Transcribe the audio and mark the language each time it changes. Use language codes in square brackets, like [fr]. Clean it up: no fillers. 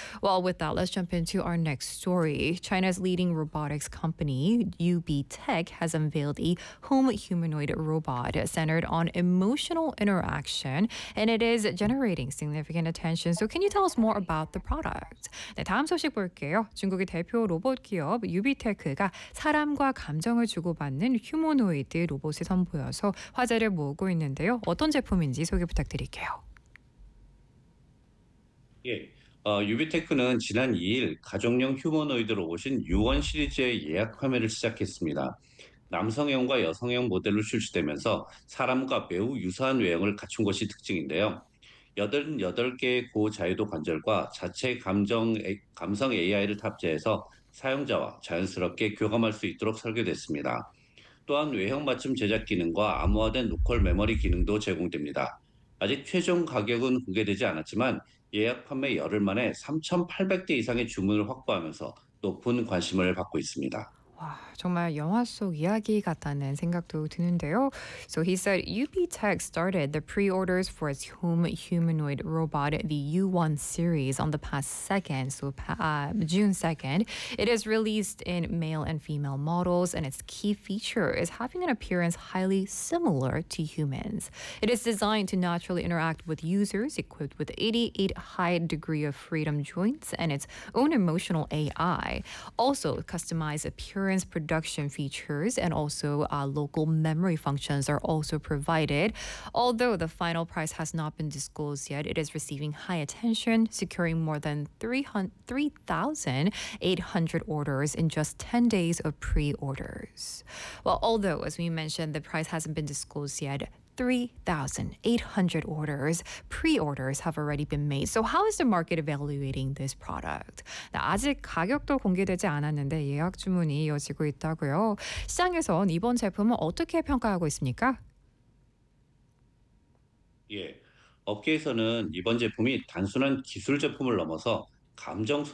[en] Well, with that, let's jump into our next story. China's leading robotics company, UBTech, has unveiled a home humanoid robot centered on emotional interaction, and it is generating significant attention. So can you tell us more about the product? [ko] 네, 다음 소식 볼게요. 중국의 대표 로봇 기업 유비테크가 사람과 감정을 주고받는 휴머노이드 로봇을 선보여서 화제를 모으고 있는데요. 어떤 제품인지 소개 부탁드릴게요. 유비테크는 지난 2일 가정용 휴머노이드 로봇인 유원 시리즈의 예약 판매를 시작했습니다. 남성형과 여성형 모델로 출시되면서 사람과 매우 유사한 외형을 갖춘 것이 특징인데요. 88개의 고자유도 관절과 자체 감성 AI를 탑재해서 사용자와 자연스럽게 교감할 수 있도록 설계됐습니다. 또한 외형 맞춤 제작 기능과 암호화된 로컬 메모리 기능도 제공됩니다. 아직 최종 가격은 공개되지 않았지만 예약 판매 열흘 만에 3,800대 이상의 주문을 확보하면서 높은 관심을 받고 있습니다. 와, 정말 영화 속 이야기 같다는 생각도 드는데요. [en] So he said UBTech started the pre-orders for its home humanoid robot, the U1 series, on the past second, June 2nd. It is released in male and female models, and its key feature is having an appearance highly similar to humans. It is designed to naturally interact with users, equipped with 88 high degree of freedom joints and its own emotional AI. Also, customized appearance production features and also local memory functions are also provided. Although the final price has not been disclosed yet, it is receiving high attention, securing more than 3,800 orders in just 10 days of pre-orders. Well, although, as we mentioned, the price hasn't been disclosed yet, 3,800 orders, pre-orders have already been made. So how is the market evaluating this product? [ko] 아직 가격도 공개되지 않았는데 예약 주문이 이어지고 있다고요. 시장에서 이번 제품은 어떻게 평가하고 있습니까? 업계에서는 이번 제품이 단순한 기술 제품을 넘어서 감정 소비자